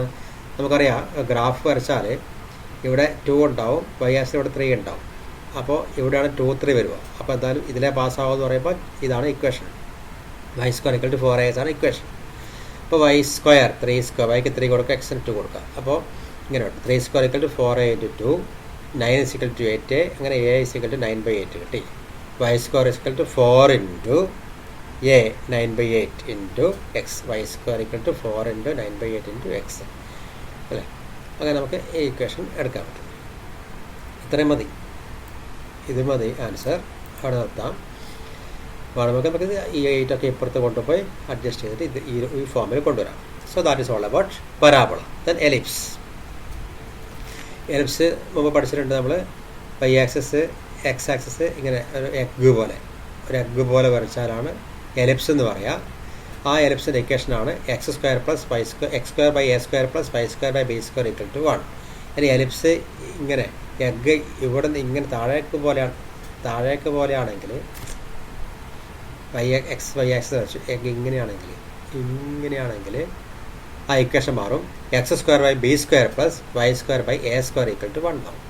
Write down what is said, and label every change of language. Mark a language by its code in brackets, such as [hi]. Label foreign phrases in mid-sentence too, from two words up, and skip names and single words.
[ml] നമുക്കറിയാം ഗ്രാഫ് വരച്ചാൽ ഇവിടെ 2 ഉണ്ടാവും, y ആക്സിൽ ഇവിടെ 3 ഉണ്ടാവും. അപ്പോൾ ഇവിടെയാണ് 2 3 വരിക. അപ്പോൾ എന്തായാലും ഇതിലെ പാസ്സാവുമെന്ന് പറയുമ്പോൾ ഇതാണ് ഇക്വേഷൻ. y² 4ax ആണ് ഇക്വേഷൻ. അപ്പോൾ y² 3², y-ക്ക് 3 കൊടുക്കുക, x-ന് 2 കൊടുക്കുക. അപ്പോൾ ഇങ്ങനെ ഉണ്ട്. 3² 4a × 2 9 = 8a. അങ്ങനെ a = 9/8 കിട്ടി. y² 4 × a 9/8 × x. y² 4 × 9/8 × x അല്ലേ. അങ്ങനെ നമുക്ക് ഈ ഇക്വേഷൻ എടുക്കാൻ പറ്റും. ഇത്രയും മതി, ഇത് മതി ആൻസർ. അവിടെ നിർത്താം. വേണമെങ്കിൽ നമുക്ക് ഈ 8 ഒക്കെ ഇപ്പുറത്ത് കൊണ്ടുപോയി അഡ്ജസ്റ്റ് ചെയ്തിട്ട് ഇത് ഈ ഫോമിൽ കൊണ്ടുവരാം. [en] So that is all about parabola. Then ellipse. [ml] എലിപ്സ് മുമ്പ് പഠിച്ചിട്ടുണ്ട് നമ്മൾ. y ആക്സിസ് x ആക്സിസ് ഇങ്ങനെ ഒരു എഗ്ഗ് പോലെ വരച്ചാലാണ് എലിപ്സ് എന്ന് പറയുക. ആ എലിപ്സിൻ്റെ ഇക്വേഷനാണ് x² + y², x²/a² + y²/b² = 1. ഇനി എലിപ്സ് ഇങ്ങനെ എഗ്ഗ് ഇവിടെ നിന്ന് ഇങ്ങനെ താഴേക്ക് പോലെയാണെങ്കിൽ x y ആക്സിസ് വരച്ചു. എഗ്ഗ് ഇങ്ങനെയാണെങ്കിൽ ആ ഇക്വേഷൻ മാറും. [en] x square by b square plus y square by a square equal to 1 ആവും.